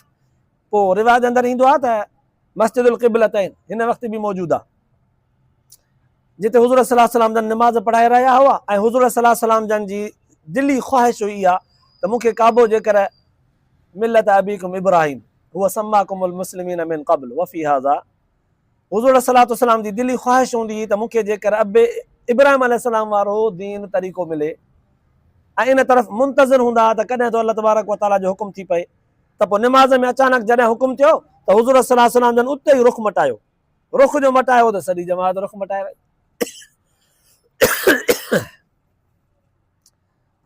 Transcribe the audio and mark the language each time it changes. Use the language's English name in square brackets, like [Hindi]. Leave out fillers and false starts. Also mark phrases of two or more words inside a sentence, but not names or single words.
[Sindhi] पोइ रिवाज अंदरि ईंदो आहे त मस्जिदुल क़िबलतैन हिन वक़्तु बि मौजूदु आहे, जिते हुज़ूर [Arabic] صلى الله عليه وسلم [Sindhi] जन निमाज़ पढ़ाए रहिया हुआ ऐं हुज़ूर [Arabic] صلى الله عليه وسلم [Sindhi] जन जी दिली ख़्वाहिश हुई इहा त मूंखे काबो जेकर [Arabic] ملة أبيكم إبراهيم هو سماكم المسلمين من قبل وفي هذا, [Sindhi] हुज़ूर [Arabic] صلى الله عليه وسلم [Sindhi] जी दिली ख़्वाहिश हूंदी हुई त मूंखे जेकर अबे इब्राहिम अलैहिस्सलाम वारो दीन तरीक़ो मिले ऐं इन तरफ़ मुंतज़िर हूंदा त कॾहिं तो अल्लाह [Arabic] تبارك وتعالى [Sindhi] जो हुकुम थी पए। त पोइ निमाज़ में अचानक जॾहिं हुकुम थियो त हुज़ूर [Arabic] صلى الله عليه وسلم [Sindhi] जन उते ई रुख़ मटायो, रुख़ जो मटायो त सॼी जमात रुख़ मटाए वई।